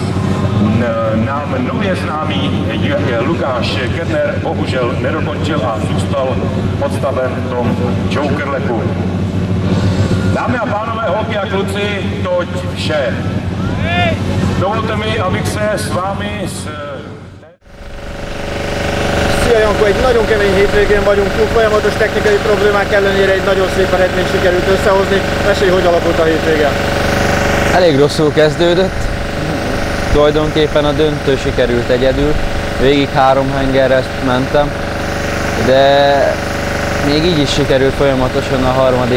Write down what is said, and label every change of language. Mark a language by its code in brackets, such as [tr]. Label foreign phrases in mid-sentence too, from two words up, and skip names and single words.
[cs] Nám nově známý Lukáš Kerner bohužel nedokončil a zůstal odstaven v tom Jokerlepu. Dámy a pánové, holky a kluci, toť vše. Dovolte mi, abych se s vámi [hu] Szia Janko, egy nagyon kemény hétvégén vagyunk, túl folyamatos technikai problémák ellenére egy nagyon szép eredményt sikerült összehozni. Mesélj, hogy alakult a hétvége? Elég rosszul kezdődött, tulajdonképpen a döntő sikerült egyedül, végig 3 hengerre mentem, de még így is sikerült folyamatosan a 3.